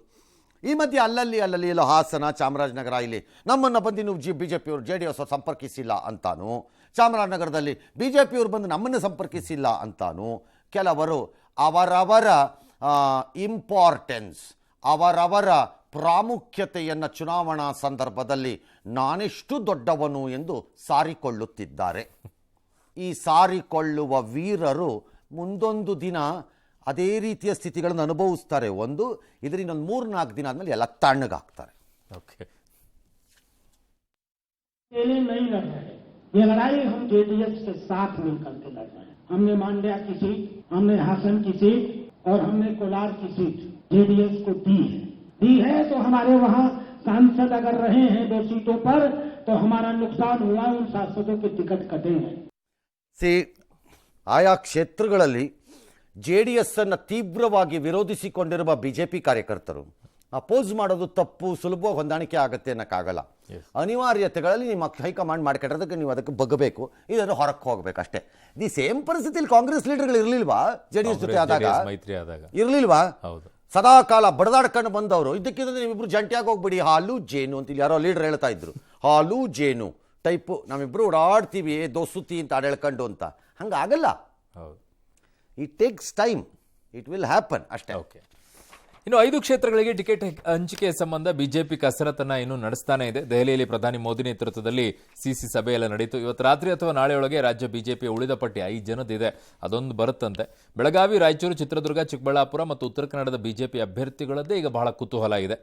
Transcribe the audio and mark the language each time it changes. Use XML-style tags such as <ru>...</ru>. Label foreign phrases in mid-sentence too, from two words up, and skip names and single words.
<kn>ಈ ಮಧ್ಯೆ ಅಲ್ಲಲ್ಲಿ ಎಲ್ಲೋ ಹಾಸನ, ಚಾಮರಾಜನಗರ ಇಲ್ಲಿ ನಮ್ಮನ್ನು ಬಂದು ನೀವು BJಪಿಯವರು JDS ಸಂಪರ್ಕಿಸಿಲ್ಲ ಅಂತಾನು, ಚಾಮರಾಜನಗರದಲ್ಲಿ BJಪಿಯವರು ಬಂದು ನಮ್ಮನ್ನು ಸಂಪರ್ಕಿಸಿಲ್ಲ ಅಂತಾನು ಕೆಲವರು ಅವರವರ ಇಂಪಾರ್ಟೆನ್ಸ್, ಅವರವರ ಪ್ರಾಮುಖ್ಯತೆಯನ್ನು ಚುನಾವಣಾ ಸಂದರ್ಭದಲ್ಲಿ ನಾನೆಷ್ಟು ದೊಡ್ಡವನು ಎಂದು ಸಾರಿಕೊಳ್ಳುತ್ತಿದ್ದಾರೆ. ಈ ಸಾರಿಕೊಳ್ಳುವ ವೀರರು ಮುಂದೊಂದು ದಿನ ಅದೇ ರೀತಿಯ ಸ್ಥಿತಿಗಳನ್ನು ಅನುಭವಿಸ್ತಾರೆ. ಒಂದು ಇದರಿಂದ 3-4 ದಿನ ಆದಮೇಲೆ ಎಲ್ಲ ತಣ್ಣಗಾಗ್ತಾರೆ. ಓಕೆ,</kn> <hi>नहीं लड़ रहे, ये लड़ाई हम JDS के साथ मिलकर के लड़ रहे हैं. हमने मांड्या की सीट, हमने हासन की सीट और हमने कोलार की सीट JDS को दी है तो हमारे वहाँ सांसद अगर रहे हैं 2 सीटों पर तो हमारा नुकसान हुआ, उन सांसदों के टिकट कटे हैं.</hi> <kn>ಆಯಾ ಕ್ಷೇತ್ರಗಳಲ್ಲಿ JDS ಅನ್ನು ತೀವ್ರವಾಗಿ ವಿರೋಧಿಸಿಕೊಂಡಿರುವ BJಪಿ ಕಾರ್ಯಕರ್ತರು ಅಪೋಸ್ ಮಾಡೋದು ತಪ್ಪು, ಸುಲಭವಾಗಿ ಹೊಂದಾಣಿಕೆ ಆಗುತ್ತೆ ಅನ್ನೋಕ್ಕಾಗಲ್ಲ. ಅನಿವಾರ್ಯತೆಗಳಲ್ಲಿ ನಿಮ್ಮ ಹೈಕಮಾಂಡ್ ಮಾಡ್ಕೊಂಡಿರೋದಕ್ಕೆ ನೀವು ಅದಕ್ಕೆ ಬಗ್ಗಬೇಕು, ಇದನ್ನು ಹೊರಕ್ಕೆ ಹೋಗ್ಬೇಕು ಅಷ್ಟೇ.</kn> <en>the same</en> <kn>ಪರಿಸ್ಥಿತಿಯಲ್ಲಿ ಕಾಂಗ್ರೆಸ್ ಲೀಡರ್ಗಳು ಇರಲಿಲ್ವಾ JDS ಜೊತೆ ಆದಾಗ? ಇರಲಿಲ್ವಾ? ಸದಾ ಕಾಲ ಬಡದಾಡ್ಕೊಂಡು ಬಂದವರು. ಇದಕ್ಕಿಂತ ನೀವಿಬ್ರು ಜಂಟಿಯಾಗಿ ಹೋಗ್ಬಿಡಿ, ಹಾಲು ಜೇನು ಅಂತ ಇಲ್ಲಿ ಯಾರೋ ಲೀಡರ್ ಹೇಳ್ತಾ ಇದ್ರು. ಹಾಲು ಜೇನು ಟೈಪು ನಾವಿಬ್ರು ಓಡಾಡ್ತೀವಿ ದೋಸುತ್ತಿ ಅಂತ ಹೇಳ್ಕೊಂಡು ಅಂತ. ಹಂಗಾಗಲ್ಲ.</kn> <en>it takes time, it will happen ಅಷ್ಟೇ.</en> <kn>ಓಕೆ, ಇನ್ನು 5 ಕ್ಷೇತ್ರಗಳಿಗೆ ಟಿಕೆಟ್ ಹಂಚಿಕೆ ಸಂಬಂಧ ಬಿಜೆಪಿ ಕಸರತ್ತನ್ನ ಇನ್ನು ನಡೆಸ್ತಾನೆ ಇದೆ. ದೆಹಲಿಯಲ್ಲಿ ಪ್ರಧಾನಿ ಮೋದಿ ನೇತೃತ್ವದಲ್ಲಿ CC ಸಭೆಯೆಲ್ಲ ನಡೆಯಿತು. ಇವತ್ತು ರಾತ್ರಿ ಅಥವಾ ನಾಳೆಯೊಳಗೆ ರಾಜ್ಯ ಬಿಜೆಪಿಯ ಉಳಿದ ಪಟ್ಟಿ 5 ಜನದಿದೆ, ಅದೊಂದು ಬರುತ್ತಂತೆ. ಬೆಳಗಾವಿ, ರಾಯಚೂರು, ಚಿತ್ರದುರ್ಗ, ಚಿಕ್ಕಬಳ್ಳಾಪುರ ಮತ್ತು ಉತ್ತರ ಕನ್ನಡದ ಬಿಜೆಪಿ ಅಭ್ಯರ್ಥಿಗಳದ್ದೇ ಈಗ ಬಹಳ ಕುತೂಹಲ ಇದೆ.</kn>